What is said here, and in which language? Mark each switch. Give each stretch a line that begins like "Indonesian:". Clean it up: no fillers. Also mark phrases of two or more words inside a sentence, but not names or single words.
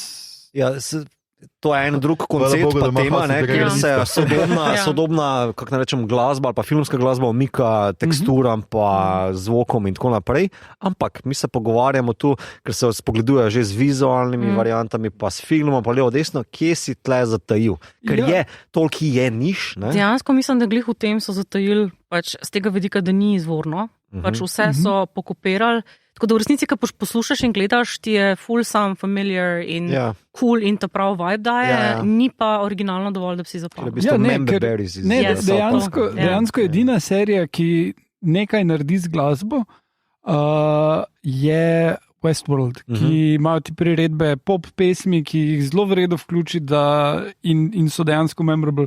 Slovenian: Ja, to je en drug koncept, pa tema, kjer se sodobna, kako ne rečem, glasba ali pa filmska glasba omika teksturam pa zvokom in tako naprej, ampak mi se pogovarjamo tu, ker se spogledujejo že z vizualnimi variantami, pa s filmom, pa levo desno, kje si tle zatajil, ker je, toliko je niš. Dejansko mislim, da glih v tem so zatajili pač z tega vidika, da ni izvorno, pač vse so pokopirali. Tako da v resnici, ko poslušaš in gledaš, ti je full
English: sound familiar
Slovenian: in cool in ta prav vibe daje, ni pa originalno dovolj, da bi si zapomnil. Dejansko edina serija, ki nekaj naredi z glasbo, je Westworld, ki imajo ti priredbe pop pesmi, ki jih zelo v redu vključi in so dejansko memorable.